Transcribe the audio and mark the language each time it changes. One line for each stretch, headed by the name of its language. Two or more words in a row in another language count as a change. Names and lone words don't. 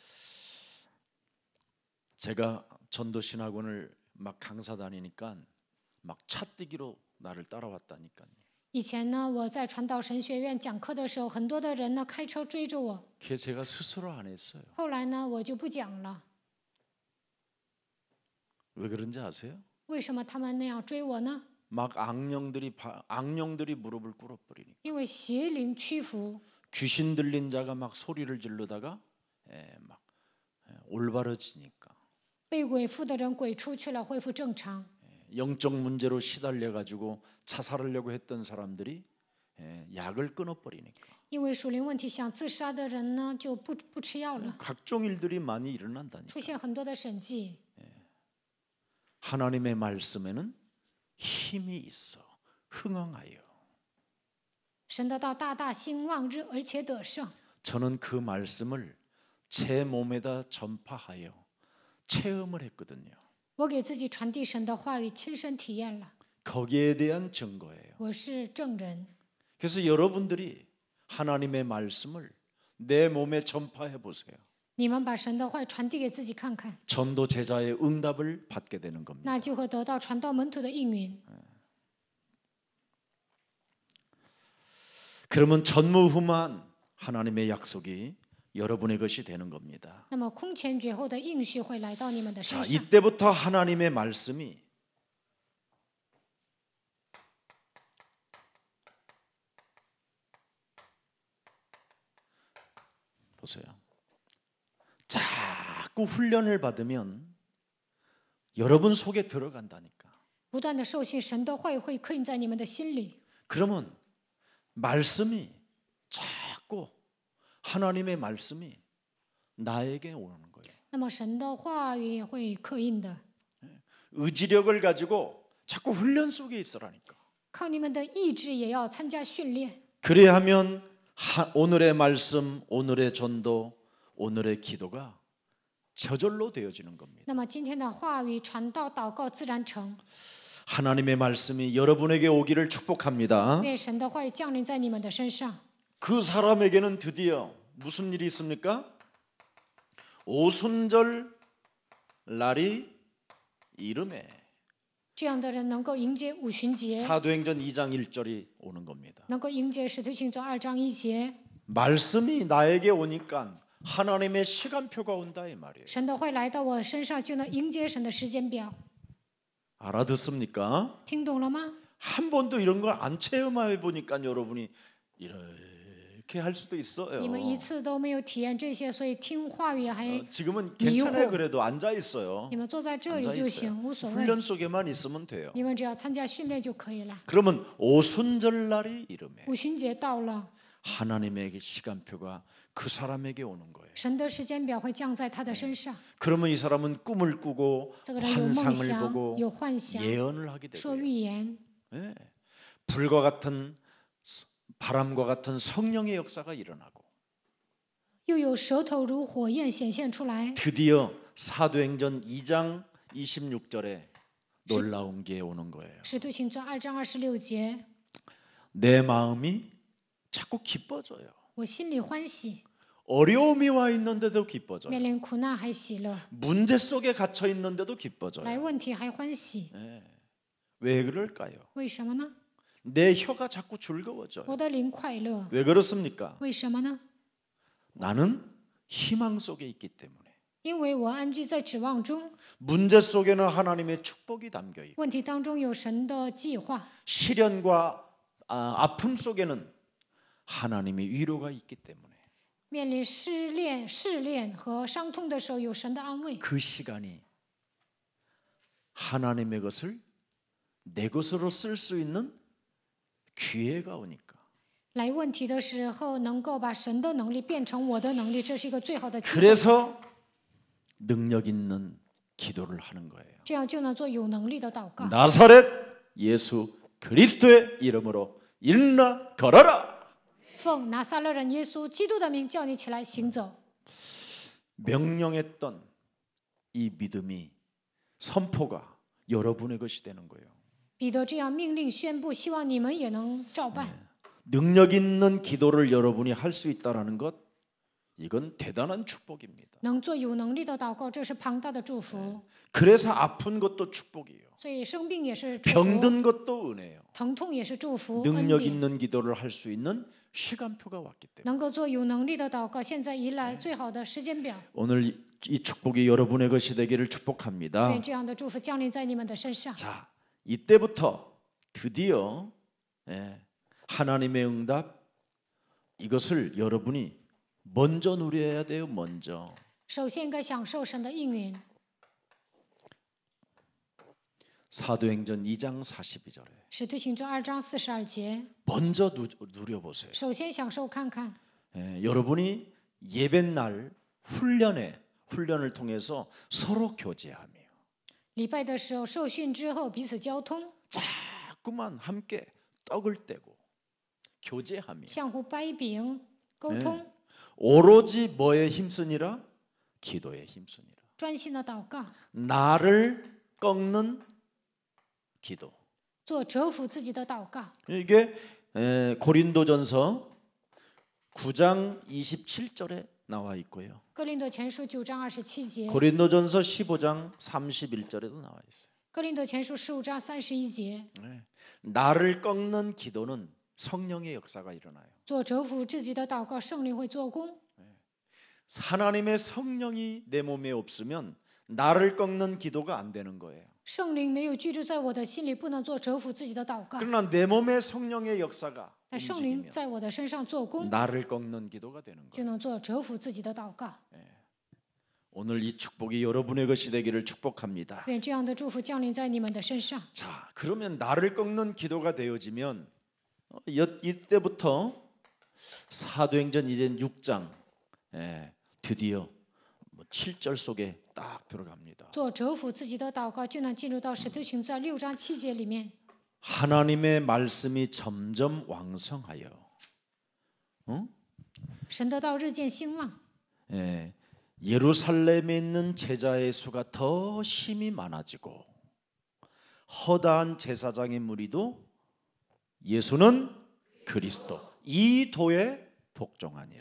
Korean: 제가 전도 신학원을 막 강사 다니니까 막 차뛰기로 나를 따라왔다니까요.
Chinese: 以前呢，我在传道神学院讲课的时候，很多的人呢开车追着我。
Korean: 그게 제가 스스로 안 했어요.
Chinese: 后来呢，我就不讲了。
Korean: 왜 그런지 아세요?
Chinese: 为什么他们那样追我呢？
Korean: 막 악령들이 무릎을 꿇어버리니까
Chinese: 因为邪灵屈服，
Korean: 귀신 들린 자가 막 소리를 지르다가 막 올바러지니까
Chinese: 被鬼附的人鬼出去了，恢复正常。
Korean: 영적 문제로 시달려 가지고 자살하려고 했던 사람들이 약을 끊어버리니까
Chinese: 因为属灵问题想自杀的人呢，就不吃药了，
Korean: 각종 일들이 많이 일어난다니까.
Chinese: 出现很多的神迹。
Korean: 하나님의 말씀에는 힘이 있어 흥왕하여.
Chinese: 神的道大大兴旺日，而且得胜。
Korean: 저는 그 말씀을 제 몸에다 전파하여 체험을 했거든요.
Chinese: 我给自己传递神的话语，亲身体验了，
Korean: 거기에 대한 증거예요.
Chinese: 我是证人。
Korean: 그래서 여러분들이 하나님의 말씀을 내 몸에 전파해 보세요.
Chinese: 你们把神的话传递给自己看看，
Korean: 전도 제자의 응답을 받게 되는 겁니다.
Chinese: 那就会得到传道门徒的应允。
Korean: 그러면 전무후무한 하나님의 약속이 여러분의 것이 되는 겁니다.
Chinese: 那么空前绝后的应许会来到你们的
Korean: 자,
Chinese: 身上。
Korean: 이때부터 하나님의 말씀이 보세요. 자꾸 훈련을 받으면 여러분 속에 들어간다니까.
Chinese: 不断的受训，神的话语会刻印在你们的心里。
Korean: 그러면 말씀이 자꾸 하나님의 말씀이 나에게 오는 거예요.
Chinese: 那么神的话语也会刻印的，
Korean: 의지력을 가지고 자꾸 훈련 속에 있으라니까.
Chinese: 靠你们的意志也要参加训练。
Korean: 그래야 하면 오늘의 말씀, 오늘의 전도, 오늘의 기도가 저절로 되어지는 겁니다.
Chinese: 那么今天的话语传道、祷告自然成。
Korean: 하나님의 말씀이 여러분에게 오기를 축복합니다.
Chinese: 愿神的话语降临在你们的身上。
Korean: 그 사람에게는 드디어 무슨 일이 있습니까? 오순절 날이 이름에
Chinese: 这样的人能够迎接五旬节，
Korean: 사도행전 2장 1절이 오는 겁니다.
Chinese: 能够迎接使徒行传2章1节。
Korean: 말씀이 나에게 오니까 하나님의 시간표가 온다 이 말이에요.
Chinese: 神的话语来到我身上，就能迎接神的时间表。
Korean: 알아듣습니까?
Chinese: 听懂了吗？
Korean: 한 번도 이런 걸 안 체험해 보니까 여러분이 이렇게 할 수도 있어요.
Chinese: 你们一次都没有体验这些，所以听话语还
Korean: 지금은 괜찮아요. 그래도 앉아 있어요.
Chinese: 你们坐在这里
Korean: 앉아
Chinese: 就
Korean: 있어요.
Chinese: 行，无所谓。
Korean: 훈련 속에만 있으면 돼요.
Chinese: 你们只要参加训练就可以了。
Korean: 그러면 오순절 날이 이름에
Chinese: 五旬节到了，
Korean: 하나님의 시간표가 그 사람에게 오는 거예요.
Chinese: 神的时间表会降在他的身上。
Korean: 그러면 이 사람은 꿈을 꾸고
Chinese: 这个人有梦
Korean: 환상을
Chinese: 想，
Korean: 보고
Chinese: 有幻想，
Korean: 예언을 하게
Chinese: 说
Korean: 되고요.
Chinese: 预言，
Korean: 예. 불과 같은 바람과 같은 성령의 역사가 일어나고
Chinese: 又有舌头如火焰显现出来。
Korean: 드디어 사도행전 2장 26절에 놀라운 게 오는 거예요.
Chinese: 使徒行传2章26节，
Korean: 내 마음이 자꾸 기뻐져요.
Chinese: 我心里欢喜，
Korean: 어려움이 와 있는데도 기뻐져요.
Chinese: 面临苦难还喜乐，
Korean: 문제 속에 갇혀 있는데도 기뻐져요.
Chinese: 来问题还欢喜，
Korean: 왜 그럴까요?
Chinese: 为什么呢？
Korean: 내 혀가 자꾸 즐거워져요.
Chinese: 我的灵快乐，
Korean: 왜 그렇습니까?
Chinese: 为什么呢？
Korean: 나는 희망 속에 있기 때문에
Chinese: 因为我安居在指望中，
Korean: 문제 속에는 하나님의 축복이 담겨 있고
Chinese: 问题当中有神的计划，
Korean: 시련과 아픔 속에는 하나님의 위로가 있기 때문에
Chinese: 面临试炼和伤痛的时候，有神的安慰。
Korean: 그 시간이 하나님의 것을 내 것으로 쓸 수 있는 기회가 오니까
Chinese: 来问题的时候，能够把神的能力变成我的能力，这是一个最好的机会。
Korean: 그래서 능력 있는 기도를 하는 거예요.
Chinese: 这样就能做有能力的祷告。
Korean: 나사렛 예수 그리스도의 이름으로 일어나 걸어라.
Chinese: 奉拿撒勒人耶稣基督的名，叫你起来行走。
Korean: 명령했던 이 믿음이 선포가 여러분의 것이 되는 거예요.
Chinese: 彼得这样命令宣布，希望你们也能照办。
Korean: 능력 있는 기도를 여러분이 할 수 있다라는 것, 이건 대단한 축복입니다.
Chinese: 能做有能力的祷告，这是庞大的祝福。
Korean: 그래서 아픈 것도 축복이에요.
Chinese: 所以生病也是祝福，
Korean: 병든 것도 은혜예요.
Chinese: 疼痛也是祝福，恩
Korean: 능력
Chinese: 典。
Korean: 있는 기도를 할 수 있는 시간표가 왔기 때문에
Chinese: 能够做有能力的祷告，现在迎来最好的时间表。
Korean: 오늘 이 축복이 여러분의 것이 되기를 축복합니다.
Chinese: 愿这样的祝福降临在你们的身上。
Korean: 자, 이때부터 드디어 하나님의 응답 이것을 여러분이 먼저 누려야 돼요. 먼저.
Chinese: 首先应该享受神的应允。
Korean: 사도행전 2장 42절에
Chinese: 使徒行传2章42节，
Korean: 먼저 누려보세요.
Chinese: 首先享受看看。
Korean: 여러분이 예배날 훈련을 통해서 서로 교제하며
Chinese: 礼拜的时候受训之后彼此交通，
Korean: 자꾸만 함께 떡을 떼고 교제하며
Chinese: 相互掰饼沟通，
Korean: 오로지 뭐에 힘쓰니라? 기도에 힘쓰니라.
Chinese: 专心的祷告，
Korean: 나를 꺾는 기도.
Chinese: 做折服自己的祷告。
Korean: 이게 고린도전서 9장 27절에 나와 있고요.
Chinese: 哥林多前书9章27节，
Korean: 고린도전서 15장 31절에도 나와 있어요.
Chinese: 哥林多前书15章31节，
Korean: 나를 꺾는 기도는 성령의 역사가 일어나요.
Chinese: 做折服自己的祷告，圣灵会做工。
Korean: 하나님의 성령이 내 몸에 없으면 나를 꺾는 기도가 안 되는 거예요.
Chinese: 圣灵没有居住在我的心里，不能做折服自己的祷告。
Korean: 그러나 내 몸에 성령의 역사가
Chinese: 但圣灵
Korean: 움직이면
Chinese: 在我的身上做工，
Korean: 나를 꺾는 기도가 되는
Chinese: 就
Korean: 거예요.
Chinese: 能做折服自己的祷告。
Korean: 오늘 이 축복이 여러분의 것이 되기를 축복합니다.
Chinese: 愿这样的祝福降临在你们的身上。
Korean: 자, 그러면 나를 꺾는 기도가 되어지면 이때부터 사도행전 이제 6장 드디어 7절 속에 딱 들어갑니다.
Chinese: 做折服自己的祷告，就能进入到使徒行传6章7节里面。
Korean: 하나님의 말씀이 점점 왕성하여
Chinese: 神的道日渐兴旺，
Korean: 예루살렘에 있는 제자의 수가 더 힘이 많아지고 허다한 제사장의 무리도 예수는 그리스도 이 도에 복종하니라.